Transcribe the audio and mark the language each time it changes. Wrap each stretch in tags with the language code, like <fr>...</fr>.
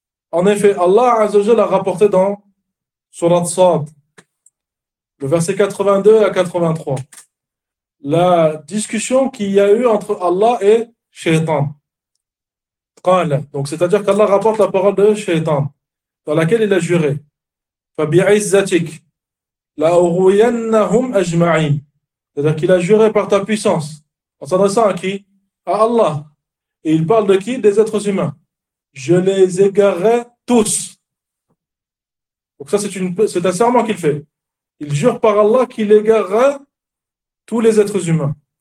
<fr>En effet, Allah Azzawajal l'a rapporté dans Sourate Sad, le verset 82 à 83, la discussion qu'il y a eu entre Allah et Shaitan. Donc, c'est-à-dire qu'Allah rapporte la parole de Shaitan, dans laquelle il a juré.</fr> <ar>فبعزتك لأغوينهم أجمعين.</ar> <fr>C'est-à-dire qu'il a juré par ta puissance, en s'adressant à qui? À Allah. Et il parle de qui? Des êtres humains. Je les égarerai tous. Donc ça, c'est un serment qu'il fait. Il jure par Allah qu'il égarera tous les êtres humains.</fr>